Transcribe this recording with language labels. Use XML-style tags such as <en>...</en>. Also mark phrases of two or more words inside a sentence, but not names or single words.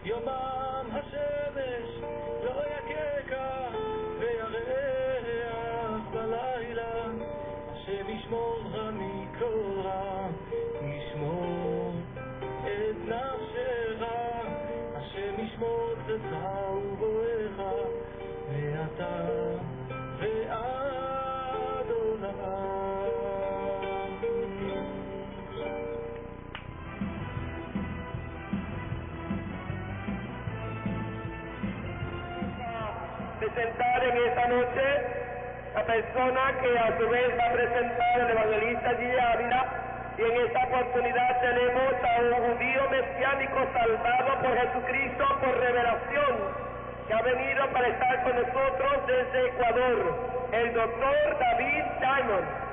<he>חם השמש לא יככה וירח בלילה השם ישמורך מכל רע ישמור את נפשך השם ישמור צאתך ובואך ואתה ועד עולם.</he> <es>Presentar en esta noche la persona que a su vez va a presentar el evangelista Gigi Ávila, y en esta oportunidad tenemos a un judío mesiánico salvado por Jesucristo por revelación, que ha venido para estar con nosotros desde Ecuador, el doctor David Diamond.</es>